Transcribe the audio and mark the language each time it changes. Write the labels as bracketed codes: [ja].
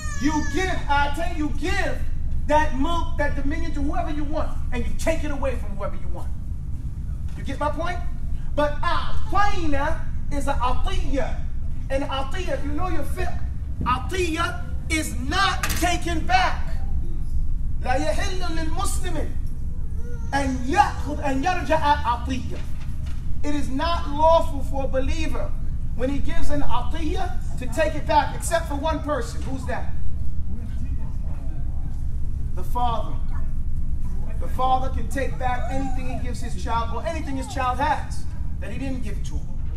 [en] You give that mulk, that dominion to whoever you want, and you take it away from whoever you want. You get my point? But a'tayna is an atiyah. And atiyah, if you know your fiqh, atiyah is not taken back. [ar] لا يحل للمسلم أن يأخذ أن يرجع atiyah. [en] It is not lawful for a believer when he gives an atiyah to take it back, except for one person. Who's that? The father. The father can take back anything he gives his child, or anything his child has that he didn't give to him.